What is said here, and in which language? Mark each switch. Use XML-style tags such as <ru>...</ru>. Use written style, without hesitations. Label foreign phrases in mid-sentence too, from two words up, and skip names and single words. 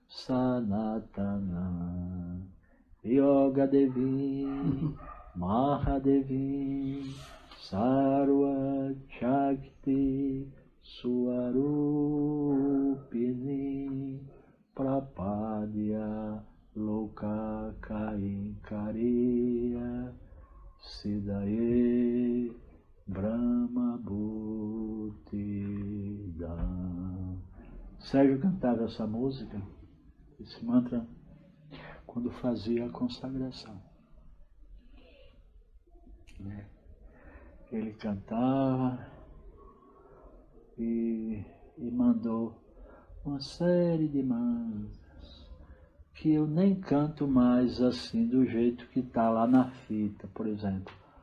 <sa>सनातन योग देवी महादेवी सर्व शक्ति स्वरूपिणी प्रपद्य लोक कैकरिय सिडये ब्रह्म भूतिदम्.</sa> <pt>Sérgio cantava essa música, esse mantra, quando fazia a consagração. Ele cantava e e mandou uma série de mantras que eu nem canto mais assim do jeito que está lá na fita, por exemplo.</pt>